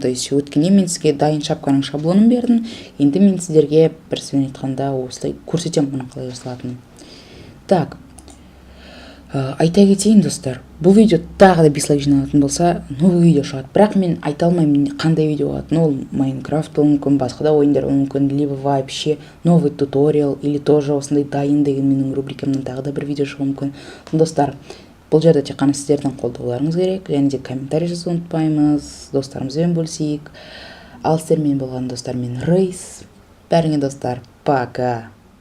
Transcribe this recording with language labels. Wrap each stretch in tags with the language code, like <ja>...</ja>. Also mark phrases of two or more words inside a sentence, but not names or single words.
<ru>То есть</ru> <kk>өткенде мен сізге дайын шапканың шаблонын бердім. Енді мен сіздерге бір сөзбен айтқанда осылай көрсетемін мұны қалай жасалатынын. Так, айта кетейін достар, бұл видео тағы да 5 лайк жиналатын болса,</kk> <ru>новый видео</ru> <kk>шығады. Бірақ мен айта алмаймын қандай видео болатыны. Ол Майнкрафт болуы мүмкін, басқа да ойындар болуы мүмкін,</kk> <ru>либо вообще новый туториал, или тоже</ru> <kk>осындай дайын деген менің рубрикамнан тағы да бір видео шығуы мүмкін. Достар, бұл жерде тек қана сіздердің қолдауларыңыз керек, және де комментарий жазуды ұмытпаймыз, достарымызбен бөлісейік. Ал сіздермен болған достар, мен Рейс. Бәріңе достар, пока.</kk>